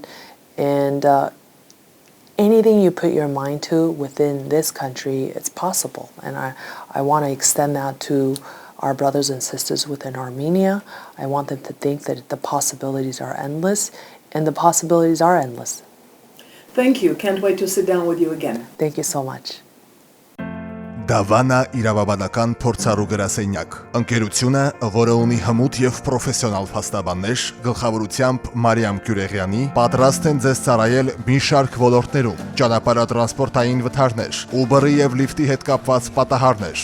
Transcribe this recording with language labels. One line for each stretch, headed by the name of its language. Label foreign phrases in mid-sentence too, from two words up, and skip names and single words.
English: And anything you put your mind to within this country, it's possible. And I want to extend that to our brothers and sisters within Armenia. I want them to think that the possibilities are endless, and the possibilities are endless. Thank you. Can't wait to sit down with you again. Thank you so much.
Armenian: Դավանա իրավաբանական փորձառու գրասենյակ։ Ընկերությունը, որը ունի հմուտ եւ պրոֆեսիոնալ փաստաբաններ, գլխավորությամբ Մարիամ Kuregyan-ի, պատրաստ են ձեզ ծառայել մի շարք ոլորտներում՝ ճանապարհատրանսպորտային վթարներ, Uber-ի եւ Lyft-ի հետ կապված պատահարներ։